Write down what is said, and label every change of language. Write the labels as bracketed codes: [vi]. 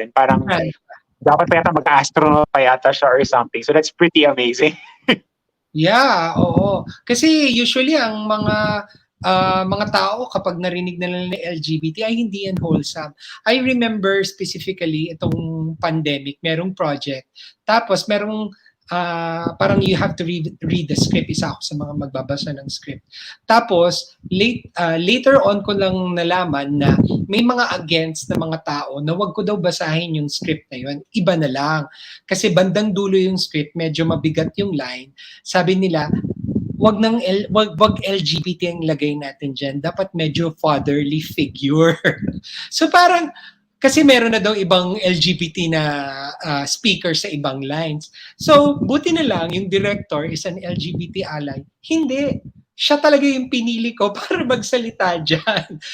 [tl] And parang dapat pa yata mag-astronaut pa yata siya or something. [en] So that's pretty amazing. Yeah, oo. [tl] Kasi usually ang mga tao kapag narinig na nila ng LGBT ay hindi yan wholesome. [en] I remember specifically itong pandemic, merong project. [tl] Tapos merong parang [en] you have to read the script. [tl] Isa ako sa mga magbabasa ng script. Tapos later on ko lang nalaman na may mga against na mga tao na wag ko daw basahin yung script na yun. Iba na lang. Kasi bandang dulo yung script, medyo mabigat yung line. Sabi nila, wag LGBT ang lagay natin dyan. Dapat medyo fatherly figure. So parang, kasi meron na daw ibang LGBT na speaker sa ibang lines. So, buti na lang, yung director [en] is an LGBT ally. [tl] Hindi. Siya talaga yung pinili ko para magsalita dyan.